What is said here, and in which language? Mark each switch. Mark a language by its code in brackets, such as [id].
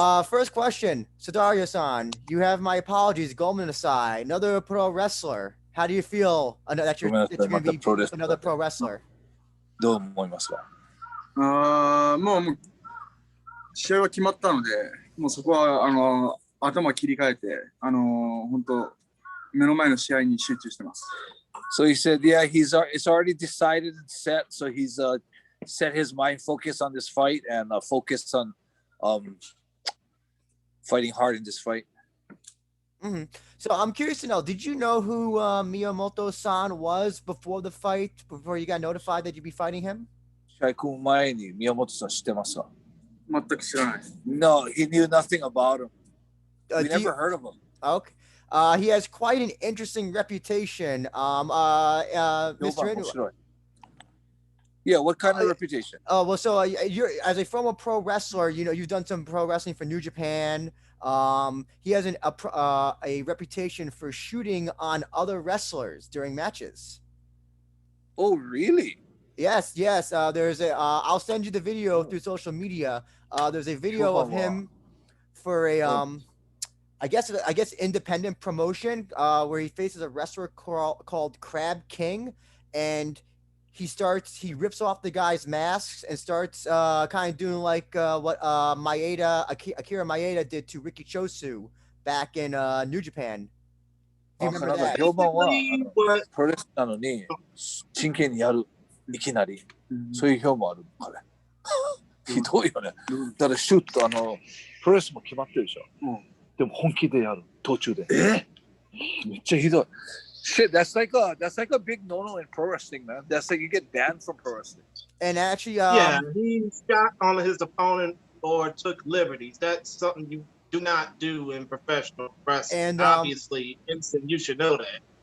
[en] First question, Sudario-san, you have my apologies, Goldman aside, another pro wrestler. How do you feel that you're going to be another pro wrestler? [ja] どう思いますか？もう試合は決まったので、もうそこは頭切り替えて、本当目の前の試合に集中してます。 [en] So he said, yeah, it's already decided and set. So he's set his mind focus on this fight and focus on fighting hard in this fight. Mm-hmm. So I'm curious to know, did you know who Miyamoto-san was before the fight, before you got notified that you'd be fighting him? [ja] 試合組む前に宮本さん知ってますか？全く知らないです。 [en] No, he knew nothing about him. We never heard of him. Okay. He has quite an interesting reputation. Mr. Inoue. Yeah, what kind of reputation? Oh, well, so you're as a former pro wrestler, you know, you've done some pro wrestling for New Japan. He has a reputation for shooting on other wrestlers during matches. Oh, really? Yes. There's I'll send you the video through social media. There's a video of him for a I guess independent promotion where he faces a wrestler called Crab King, and he rips off the guy's masks and starts kind of doing like what Akira Maeda did to Riki Chosu back in New Japan. Do you remember that? [ja] 評判はプロレスなのに真剣にやるいきなりそういう評判ある彼。ひどいよね。だからシュートプロレスも決まってるでしょ。でも本気でやる途中で。めっちゃひどい。 [en] Shit, that's like a big no-no in pro wrestling, man. That's like you get banned from pro wrestling. And actually, he shot on his opponent or took liberties. That's something you do not do in professional wrestling. And obviously, you should know that.